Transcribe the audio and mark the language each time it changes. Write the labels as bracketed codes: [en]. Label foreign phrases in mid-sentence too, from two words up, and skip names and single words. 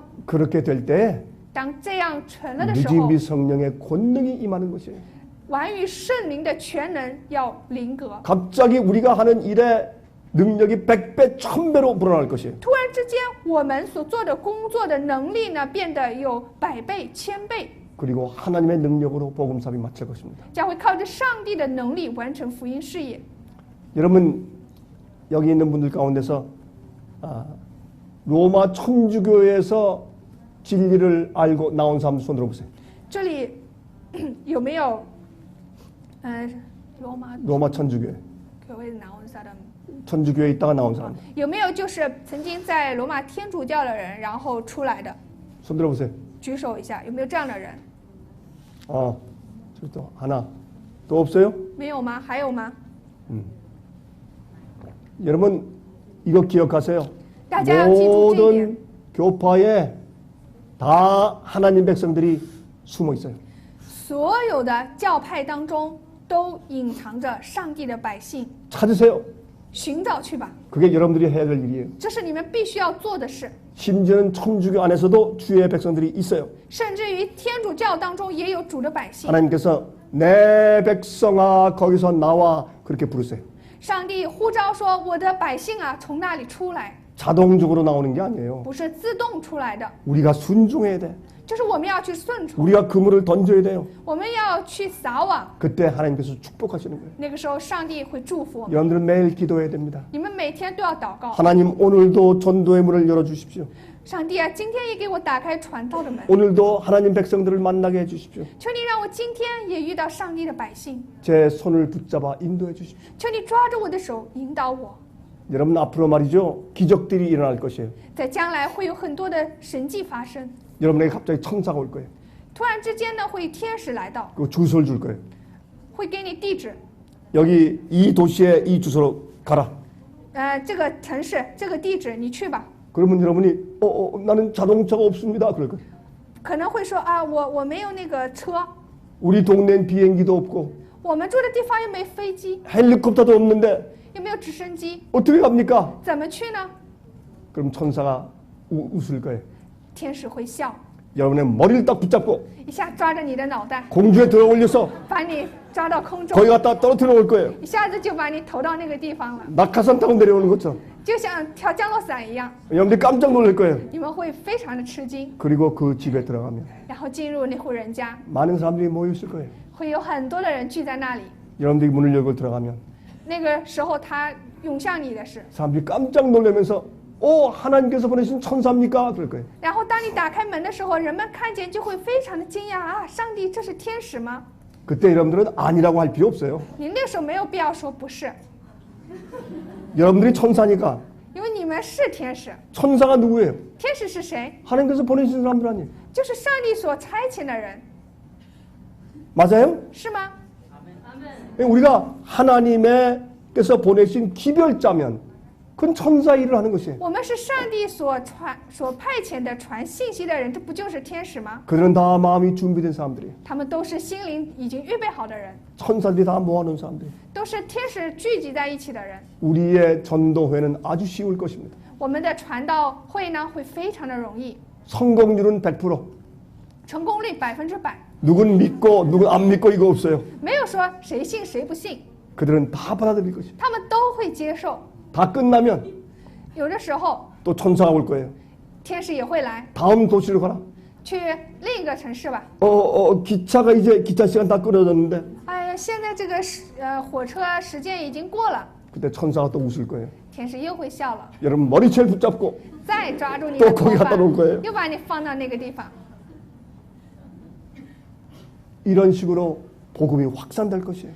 [ko] 그렇게 될 때 [zh] 当这样成了的时候， [ko] 무지미 성령의 권능이 임하는 것이에요. [zh] 完于圣灵的全能要临格。 [ko] 갑자기 우리가 하는 일에 능력이 100배, 1000배로 불어날 것이에요. [zh] 突然之间，我们所做的工作的能力呢，变得有100倍、1000倍， [ko] 그리고 하나님의 능력으로 복음 사업이 마칠 것입니다. [zh] 将会靠着上帝的能力完成福音事业。 [ko] 여러분 여기 있는 분들 가운데서 로마 천주교에서 진리를 알고 나온 사람 손 들어보세요. [zh] 这里有没有罗马 [ko] 로마 천주교회. [zh] 교회 나온 사람？ [ko] 천주교에 있다가 나온 사람. [zh] 有没有就是曾经在罗马天主教的人，然后出来的？ [ko] 손 들어보세요. [zh] 举手一下，有没有这样的人？ [ko] 저기 또 하나. 또 없어요? [zh] 没有吗？还有吗？ [ko] 여러분 이거 기억하세요. [zh] 大家要记住这一点。 [ko] 모든 교파에 다 하나님 백성들이 숨어 있어요. [zh] 所有的教派当中都隐藏着上帝的百姓， [ko] 찾으세요. [zh] 寻找去吧， [ko] 그게 여러분들이 해야 될 일이에요. [zh] 这是你们必须要做的事。 [ko] 심지어는 천주교 안에서도 주의 백성들이 있어요. [zh] 甚至于天主教当中也有主的百姓， [ko] 하나님께서 내 백성아 거기서 나와 그렇게 부르세요. [zh] 上帝呼召说：“我的百姓啊，从那里出来。” [ko] 자동적으로 나오는 게 아니에요. [zh] 不是自动出来的， [ko] 우리가 순종해야 돼. [zh] 就是我们要去顺从， [ko] 우리가 그물을 던져야 돼요. [zh] 我们要去撒网。 [ko] 그때 하나님께서 축복하시는 거예요. [zh] 那个时候，上帝会祝福我们。 [ko] 여러분들은 매일 기도해야 됩니다. [zh] 你们每天都要祷告， [ko] 하나님 오늘도 전도의 문을 열어주십시오. [zh] 上帝啊，今天也给我打开传道的门， [ko] 오늘도 하나님 백성들을 만나게 해주십시오. [zh] 求你让我今天也遇到上帝的百姓， [ko] 제 손을 붙잡아 인도해 주십시오. [zh] 求你抓着我的手引导我。 [ko] 여러분 앞으로 말이죠. 기적들이 일어날 것이에요. [zh] 在将来会有很多的神迹发生， [ko] 여러분에게 갑자기 천사가 올 거예요. [zh] 突然之间呢，会天使来到， [ko] 그리고 주소를 줄 거예요. [zh] 会给你地址， [ko] 여기 이 도시에 이 주소로 가라. [zh] 这个城市这个地址你去吧。 [ko] 그러면 여러분이 나는 자동차가 없습니다. 그럴 거예요. [zh] 可能会说啊，我没有那个车， [ko] 우리 동네엔 비행기도 없고 [zh] 我们住的地方又没飞机， [ko] 헬리콥터도 없는데 [zh] 又没有直升机， [ko] 어떻게 갑니까? [zh] 怎么去呢？ [ko] 그럼 천사가 웃을 거예요. [zh] 天使会笑， [ko] 여러분의 머리를 딱 붙잡고 [zh] 一下抓着你的脑袋， [ko] 공중에 들어 올려서 [zh] 把你抓到空中， [ko] 거기 갖다 떨어뜨려 올 거예요. [zh] 一下子就把你投到那个地方了， [ko] 낙하산 타고 내려오는 것처럼. [zh] 就像跳降落伞一样， [ko] 여러분들이 깜짝 놀랄 거예요. [zh] 你们会非常的吃惊。 [ko] 그리고 그 집에 들어가면 [zh] 然后进入那户人家， [ko] 많은 사람들이 모여 있을 거예요. [zh] 会有很多的人聚在那里。 [ko] 여러분들이 문을 열고 들어가면 [zh] 那个时候，他涌向你的是， [ko] 사람들이 깜짝 놀라면서 하나님께서 보내신 천사입니까? 그럴 거예요. [zh] 然后当你打开门的时候，人们看见就会非常的惊讶啊！上帝，这是天使吗？ [ko] 그때 여러분들은 아니라고 할 필요 없어요. [zh] 你那时候没有必要说不是， [ko] 여러분들이 천사니까. [zh] 因为你们是天使。 [ko] 천사가 누구예요? [zh] 天使是谁？ [ko] 하나님께서 보내신 사람들 아니에요. [zh] 就是上帝所差遣的人， [ko] 맞아요? [zh] 是吗？ [ko] 우리가 하나님께서 보내신 기별자면 그건 천사 일을 하는 것이에요. [zh] 我们是上帝所派遣的传信息的人，这不就是天使吗？ [ko] 그들은 다 마음이 준비된 사람들이에요. [zh] 他们都是心灵已经预备好的人， [ko] 천사들이 다 모아놓은 사람들이에요. [zh] 都是天使聚集在一起的人。 [ko] 우리의 전도회는 아주 쉬울 것입니다. [zh] 我们的传道会呢，会非常的容易， [ko] 성공률은 100%. [zh] 成功率100%， [ko] 누군 믿고 누군 안 믿고 이거 없어요. [zh] 没有说谁信谁不信， [ko] 그들은 다 받아들일 것이에요. [zh] 他们都会接受。 [ko] 다 끝나면 [zh] 有的时候， [ko] 또 천사가 올 거예요. [zh] 天使也会来， [ko] 다음 도시로 가라. [zh] 去另一个城市吧。 [ko] 기차가 이제 기차 시간 다 끊어졌는데 [zh] 哎呀，现在这个火车时间已经过了， [ko] 그때 천사가 또 웃을 거예요. [zh] 天使又会笑了， [ko] 여러분 머리채를 붙잡고 [zh] 再抓住你 [ko] 또 [zh] 的 [ko] 거기 [zh] 头 [ko] 갖다 [zh] 发 [ko] 놓을 거예요. ， [zh] 又把你放到那个地方。 [ko] 이런 식으로 복음이 확산될 것이에요.